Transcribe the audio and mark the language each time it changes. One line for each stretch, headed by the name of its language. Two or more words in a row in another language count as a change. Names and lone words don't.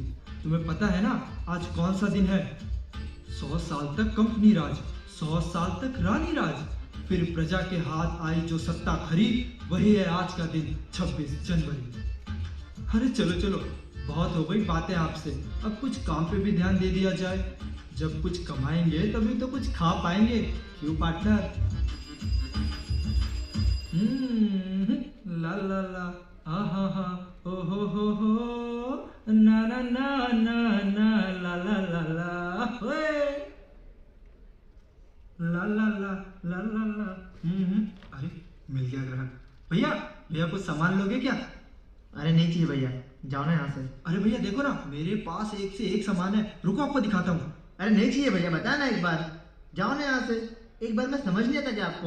Hindi: तुम्हें पता है ना आज कौन सा दिन है? 100 साल तक कंपनी राज, 100 साल तक रानी राज, फिर प्रजा के हाथ आई जो सत्ता खरी, वही है आज का दिन 26 जनवरी। अरे चलो चलो, बहुत हो गई बातें आपसे, अब कुछ काम पे भी ध्यान दे दिया जाए। जब कुछ कमाएंगे तभी तो कुछ खा पाएंगे। क्यों पार्टनर? ला ला ला, हा हा हा, ओ हो, ना ना ना ना ना, ला ला ला ला, ओए, ला ला ला ला ला ला। अरे मिल गया ग्राहक। भैया भैया कुछ सामान लोगे क्या? अरे नहीं चाहिए भैया, जाओ ना यहाँ से। अरे भैया देखो ना, मेरे पास एक से एक सामान है, रुको आपको दिखाता हूँ। अरे नहीं चाहिए भैया, बता ना एक बार, जाओ ना यहाँ से। एक बार मैं समझ नहीं आता क्या आपको?